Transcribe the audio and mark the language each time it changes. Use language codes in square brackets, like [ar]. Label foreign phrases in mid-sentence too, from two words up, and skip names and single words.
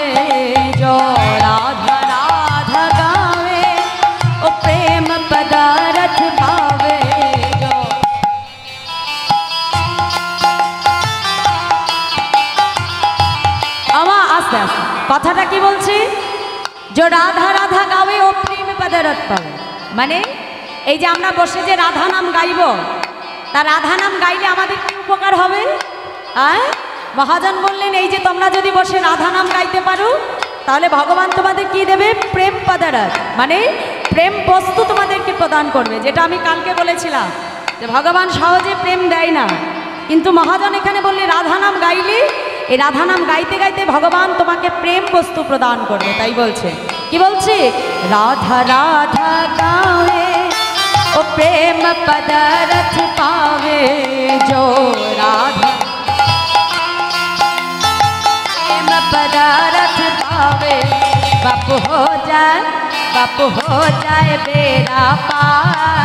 [hi] जो राधा राधा गावे ओ प्रेम पदारथ पावे। [bn] যো আমা আস্তে আস্তে কথাটা কী বলছি [hi] जो राधा राधा गावे ओ प्रेम पदारथ पावे [bn] माने এই যে আমরা বসে যে রাধা নাম গাইব তা রাধা নাম গাইলে আমাদের কি উপকার হবে? মহাজন বললেন এই যে তোমরা যদি বসে রাধা নাম গাইতে পারো তাহলে ভগবান তোমাদের কি দেবে? প্রেম পদারথ মানে প্রেম বস্তু তোমাদেরকে প্রদান করবে। যেটা আমি কালকে বলেছিলাম যে ভগবান সহজে প্রেম দেয় না, কিন্তু মহাজন এখানে বললে রাধা নাম গাইলে এই রাধা নাম গাইতে গাইতে ভগবান তোমাকে প্রেম বস্তু প্রদান করবে। তাই বলছে কি বলছে? রাধা রাধা গায়ে [hi] ओ प्रेम पदारथ पावे। जो राधा प्रेम पदारथ पावे बापू हो जाए बेड़ा पार।